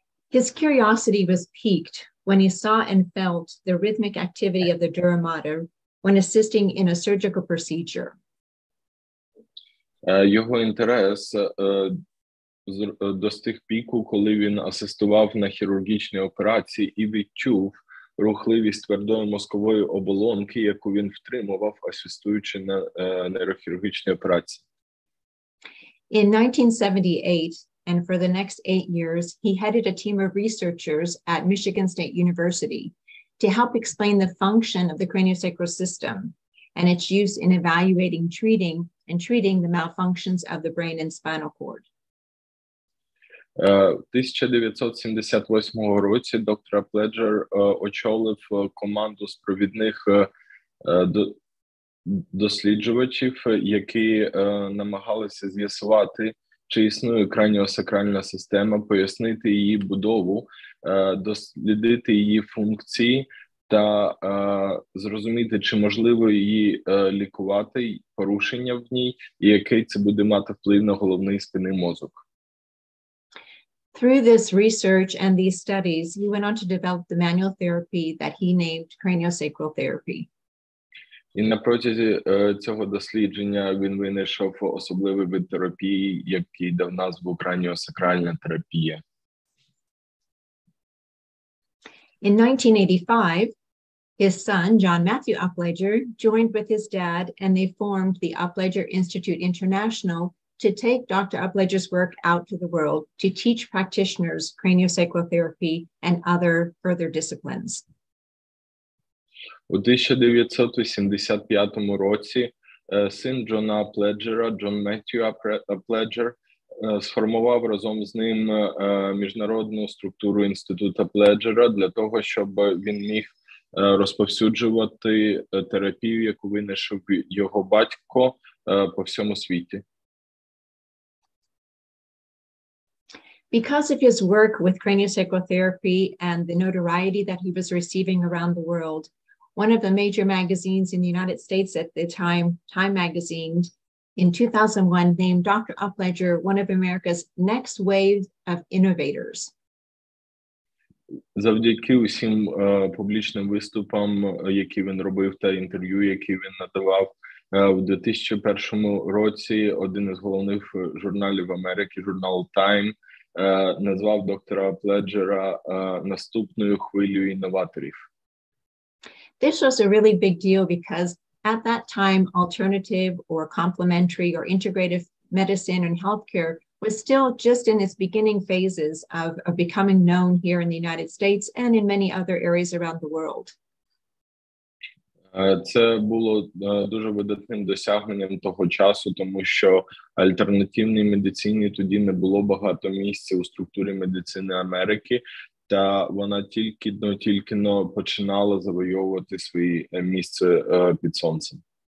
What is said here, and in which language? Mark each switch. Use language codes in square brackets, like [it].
[en] His curiosity was piqued when he saw and felt the rhythmic activity of the dura mater when assisting in a surgical procedure. [uk] Його інтерес достиг піку, коли він асистував на хірургічній операції і відчув рухливість твердої мозкової оболонки, яку він втримував, асистуючи на нейрохірургічній операції. [en] In 1978, and for the next 8 years, he headed a team of researchers at Michigan State University to help explain the function of the craniosacral system and its use in evaluating, treating the malfunctions of the brain and spinal cord. [uk] У 1978 році доктор Апледжер очолив команду з провідних досліджувачів, які намагалися з'ясувати, чи існує краніосакральна система, пояснити її будову, дослідити її функції та зрозуміти, чи можливо її лікувати, порушення в ній, і який це буде мати вплив на головний спинний мозок. [en] Through this research and these studies, he went on to develop the manual therapy that he named craniosacral therapy. [uk] І на протязі цього дослідження він винайшов особливий вид терапії, який дав назву краніосакральна терапія. [en] In 1985, his son, John Matthew Apledger, joined with his dad, and they formed the Apledger Institute International to take Dr. Apleder's work out to the world to teach practitioners craniosacral therapy and other further disciplines. [uk] У 1985 році син Джона Апледжера, Джон Меттью Апледжер, сформував разом з ним міжнародну структуру Інституту Апледжера для того, щоб він міг розповсюджувати терапію, яку винайшов його батько по всьому світі. [en] Because of his work with craniosacral therapy and the notoriety that he was receiving around the world, one of the major magazines in the United States at the time, Time Magazine, in 2001, named Dr. Apleder one of America's next wave of innovators. [uk] Завдяки усім публічним виступам, які він робив, та інтерв'ю, які він надавав, у 2001 році один із головних журналів Америки, журнал Time, назвав доктора Апледжера наступною хвилею інноваторів. [en] This was a really big deal because at that time, alternative or complementary or integrative medicine and healthcare was still just in its beginning phases of becoming known here in the United States and in many other areas around the world. [uk] Це було дуже видатним досягненням того часу, тому що альтернативній медицині тоді не було багато місця у структурі медицини Америки, та вона тільки починала завойовувати своє місце під сонцем.